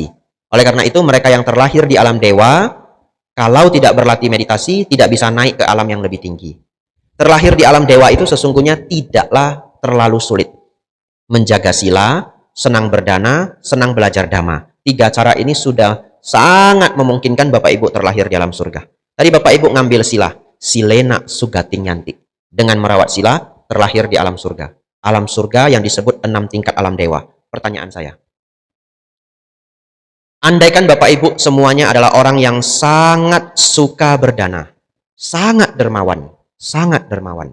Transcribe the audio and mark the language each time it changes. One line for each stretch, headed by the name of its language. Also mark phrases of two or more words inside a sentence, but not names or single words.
Indonesian: Oleh karena itu mereka yang terlahir di alam dewa, kalau tidak berlatih meditasi, tidak bisa naik ke alam yang lebih tinggi. Terlahir di alam dewa itu sesungguhnya tidaklah terlalu sulit. Menjaga sila, senang berdana, senang belajar dhamma. 3 cara ini sudah sangat memungkinkan Bapak Ibu terlahir di alam surga. Tadi Bapak Ibu ngambil sila,
Pali: silena sugating yanti.
Indonesian: Dengan merawat sila, terlahir di alam surga. Alam surga yang disebut 6 tingkat alam dewa. Pertanyaan saya, andaikan Bapak Ibu semuanya adalah orang yang sangat suka berdana, sangat dermawan, sangat dermawan.